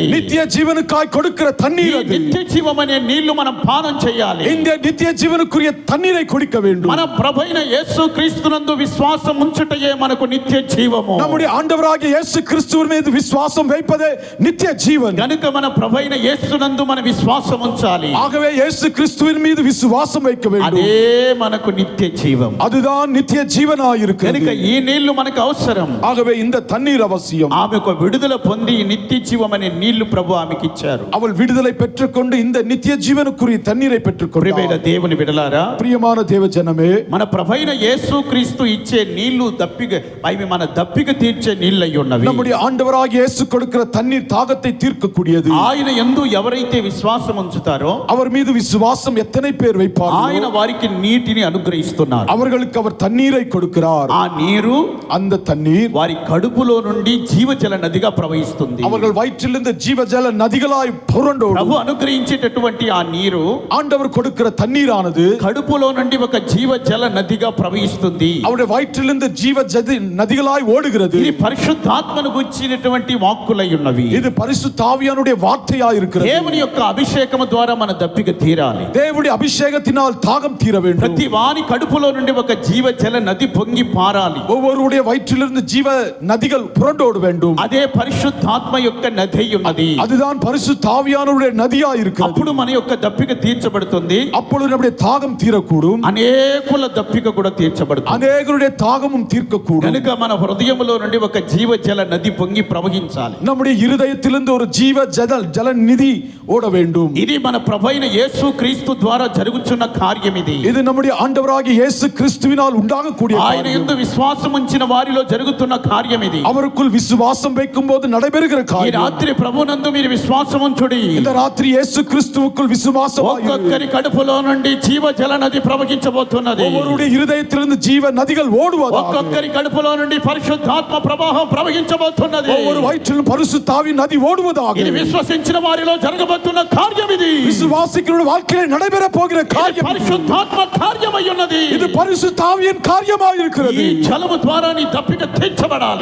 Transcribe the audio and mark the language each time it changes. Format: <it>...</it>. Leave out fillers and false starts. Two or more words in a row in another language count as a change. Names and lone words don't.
<ta>நித்திய ஜீவனுக்காய் கொடுக்கிற ఈ தண்ணீர் அது.</ta> <te>నిత్య జీవం అనే నీళ్లు మనం పానం చేయాలి.</te> <ta>இந்த நித்திய ஜீவனுக்குரிய தண்ணீரை குடிக்க வேண்டும்.</ta> <te>మన ప్రభువైన యేసు క్రీస్తునందు విశ్వాసం ఉంచుటయే మనకు నిత్య జీవము.</te> <ta>நம்முடைய ஆண்டவராகிய இயேசு கிறிஸ்துவின் மீது விசுவாசம் வைப்பதே நித்திய ஜீவன்.</ta> <te>కనుక మన ప్రభువైన యేసునందు మన విశ్వాసం ఉంచాలి.</te> <ta>ஆகவே இயேசு கிறிஸ்துவின் மீது விசுவாசம் வைக்க வேண்டும்.</ta> <te>అదే మనకు నిత్య జీవం.</te> <ta>அதுதான் நித்திய ஜீவனாய் இருக்கிறது.</ta> <te>కనుక ఈ నీళ్లు మనకు అవసరం.</te> <ta>ஆகவே இந்த தண்ணீர் அவசியம்.</ta> <te>ఆమె ఒక విడుదల పొంది ఈ నిత్య జీవం అనే నీళ్లు ప్రభు ఆమెకి ఇచ్చారు.</te> <ta>அவள் விடுதலை பெற்றுக்கொண்டு இந்த நித்திய ஜீவனுக்குரிய தண்ணீரை ప్రియమైన பெற்றுக்கொண்டாள்.</ta> <te>దేవుని బిడ్డలారా,</te> <ta>பிரியமான தேவ ஜனமே,</ta> <te>మన ప్రభువైన యేసు క్రీస్తు ఇచ్చే నీళ్లు అవి మన దప్పిక తీర్చే నీళ్ళు అయి ఉన్నవి.</te> <ta>நம்முடைய ஆண்டவராகிய இயேசு கொடுக்கிற தண்ணீர் தாகத்தை தீர்க்கக்கூடியது.</ta> <te>ఆయన యందు ఎవరైతే విశ్వాసం ఉంచుతారో</te> <ta>அவர் மீது விசுவாசம் எத்தனை பேர் ఆయన வைப்பார்கள்?</ta> <te>వారికి నీటిని అనుగ్రహిస్తున్నారు.</te> <ta>அவர்களுக்கு அவர் தண்ணீரை கொடுக்கிறார்.</ta> <te>ఆ నీరు</te> <ta>அந்த தண்ணீர்</ta> <te>వారి కడుపులో నుండి జీవజల నదిగా ప్రవహిస్తుంది.</te> <ta>அவர்கள் வயிற்றிலிருந்து ஜீவஜல நதிகளாய் புரண்டோடும்.</ta> <te>ప్రభు అనుగ్రహించేటటువంటి ఆ నీరు</te> <ta>ஆண்டவர் கொடுக்கிற தண்ணீரானது</ta> <te>కడుపులో నుండి ఒక జీవజల నదిగా ప్రవహిస్తుంది.</te> <ta>அவருடைய வயிற்றிலிருந்து ஜீவ நதிகளாய் ஓடுகிறது.</ta> <te>ఇది పరిశుద్ధాత్మను గురించినటువంటి వాక్కులై ఉన్నవి.</te> <ta>இது பரிசுத்த ஆவியானுடைய வார்த்தையாய் இருக்கிறது.</ta> <te>దేవుని యొక్క అభిషేకము ద్వారా మన దప్పిక తీరాలి.</te> <ta>దేవుడి అభిషేகத்தினால் தாகம் தீர வேண்டும்.</ta> <te>ప్రతి వాని కడుపులో నుండి ఒక జీవ జల నది పొంగి పారాలి.</te> <ta>ஒவ்வொருடைய வயிற்றிலிருந்து ஜீவ நதிகள் புரண்டோட வேண்டும்.</ta> <te>అదే పరిశుద్ధాత్మ యొక్క నది ఉన్నది.</te> <ta>அதுதான் பரிசுத்த ஆவியானுடைய நதியாய் இருக்கிறது.</ta> <te>అప్పుడు మన యొక్క దప్పిక తీర్చబడుతుంది.</te> <ta>அப்பொழுது நம்முடைய தாகம் தீரக்கூடும்.</ta> <te>అనేకుల దప్పిక కూడా తీర్చబడుతుంది.</te> <ta>అనేకుடைய தாகமும் தீர்க்கக்கூடும்.</ta> <te>కనుక మన హృదయములో నుండి ఒక జీవ జల నది పొంగి ప్రవహించాలి.</te> <ta>நம்முடைய இருதயத்திலிருந்து ஒரு ஜீவ ஜல நிதி ஓட வேண்டும்.</ta> <te>ఇది మన ప్రభువైన యేసు క్రీస్తు ద్వారా జరుగుతున్న కార్యం ఇది.</te> <ta>இது நம்முடைய ஆண்டவராகிய இயேசு கிறிஸ்துவினால் உண்டாகக்கூடிய</ta> <te>ఆయన యందు విశ్వాసం ఉంచిన వారిలో జరుగుతున్న కార్యం ఇది.</te> <ta>அவருக்குள் விசுவாசம் வைக்கும்போது நடைபெறுகிற ఈ காரியம்.</ta> <te>రాత్రి ప్రభునందు మీరు విశ్వాసం ఉంచుడి.</te> <ta>இந்த ராத்திரி இயேசு கிறிஸ்துவுக்குள் விசுவாசமாய்</ta> <te>ఒక్కొక్కరి కడుపులో నుండి జీవ జల నది ప్రవహించబోతున్నది.</te> <ta>ஒவ்வொருடைய இருதயத்திலிருந்து ஜீவ நதிகள் ஓடுவதாக.</ta> <te>ఒక్కొక్కరి కడుపులో నుండి పరిశుద్ధాత్మ ప్రవాహం ప్రవహించబోతున్నది.</te> <ta>ஒவ்வொரு வயிற்றிலும் பரிசுத்த ஆவியின் நதி ஓடுவதாக.</ta> <te>ఇది విశ్వసించిన వారిలో జరగబోతున్న కార్యం ఇది.</te> <ta>விசுவாசிகளுடைய வாழ்க்கையில் நடைபெற போகிற காரியம்.</ta> <te>పరిశుద్ధాత్మ కార్యమై ఉన్నది.</te> <ta>இது பரிசுத்த ஆவியின் காரியமாய் இருக்கிறது.</ta> <te>ఈ జలము ద్వారా నీ దప్పిక తీర్చబడాలి.</te>